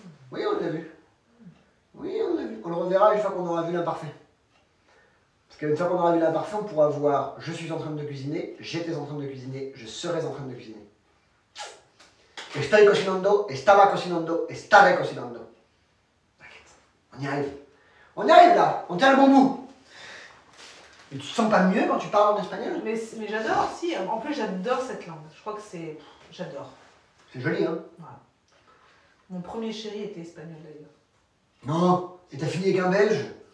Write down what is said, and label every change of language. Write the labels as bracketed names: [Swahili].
[French] Oui, on l'a vu. Oui, on l'a vu. On le reverra une fois qu'on aura vu l'imparfait. Parce qu'une fois qu'on aura vu l'imparfait, on pourra voir je suis en train de cuisiner, j'étais en train de cuisiner, je serais en train de cuisiner. [Spanish] Estoy cocinando, estaba cocinando, estaré cocinando. [French] T'inquiète, on y arrive. On y arrive là, on tient le bon bout. Mais tu te sens pas mieux quand tu parles en espagnol? Mais j'adore, si. En plus, j'adore cette langue. Je crois que c'est... J'adore. C'est joli, hein? Voilà. Mon premier chéri était espagnol, d'ailleurs. Non, et t'as fini avec un belge?